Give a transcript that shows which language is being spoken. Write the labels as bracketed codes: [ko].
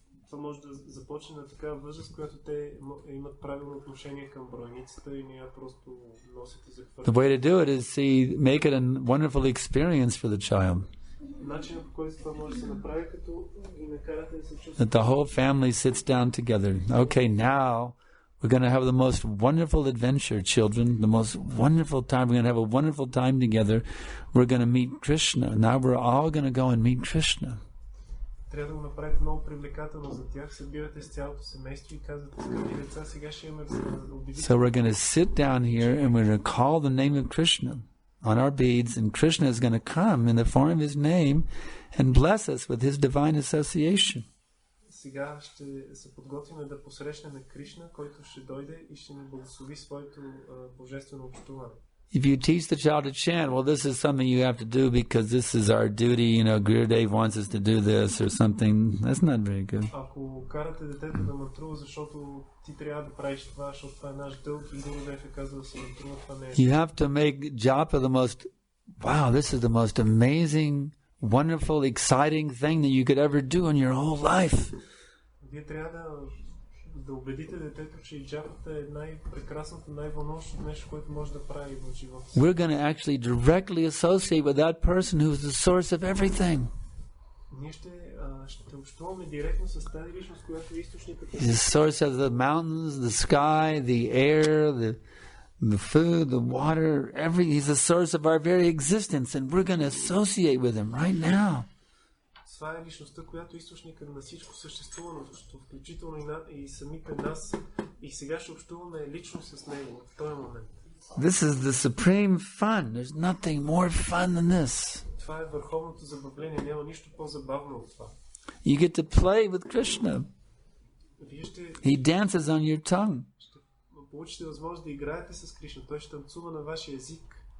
[bg] Това може да започне на такава възраст, която те имат правилно отношение към бройницата и не я просто носят и захвърлят. [en] The way to do it is make it a wonderful experience for the child. [bg] Начинът, по който това може да се направи, като и накарате да се чувства. [en] That the whole family sits down together. Okay, now we're going to have the most wonderful adventure, children. The most wonderful time. We're going to have a wonderful time together. We're going to meet Krishna. Now we're all going to go and meet Krishna. [bg] Трябва да го направите много привлекателно за тях. Събирате с цялото семейство и казвате, скъпи деца, сега ще имаме убедително. [en] So we're going to sit down here and we're going to call the name of Krishna on our beads, and Krishna is going to come in the form of his name and bless us with his divine association. [bg] Сега ще се подготвим да посрещнем Кришна, който ще дойде и ще ни благослови своето божествено общуване. [en] If you teach the child to chant, well, this is something you have to do because this is our duty, Gurudev wants us to do this or something. That's not very good. [bg] Ако карате детето да мантрува, защото ти трябва да правиш това, защото това е наш дълг и Гурудев е казал да се мантрува, това не е. [en] You have to make japa the most, wow, this is the most amazing, wonderful, exciting thing that you could ever do in your whole life. [bg] Вие трябва да убедите детето, че и джапата е най-прекрасното, най-вълнуващото нещо, което може да прави в живота си. [en] We're going to actually directly associate with that person who is the source of everything. [bg] Ние ще общуваме директно с тази личност, която е източникът. [en] He's the source of the mountains, the sky, the air, the food, the water, he's the source of our very existence, and we're going to associate with him right now. [bg] Това е личността, която източникът на всичко съществувано, включително и самите нас. И сега ще общуваме лично с него в този момент. [en] This is the supreme fun. There's nothing more fun than this. [bg] Това е върховното забавление. Няма нищо по-забавно от това. [en] You get to play with Krishna. [bg] Вие ще [en] He dances on your tongue. [bg] получите възможност да играете с Кришна. Той ще танцува на вашия език.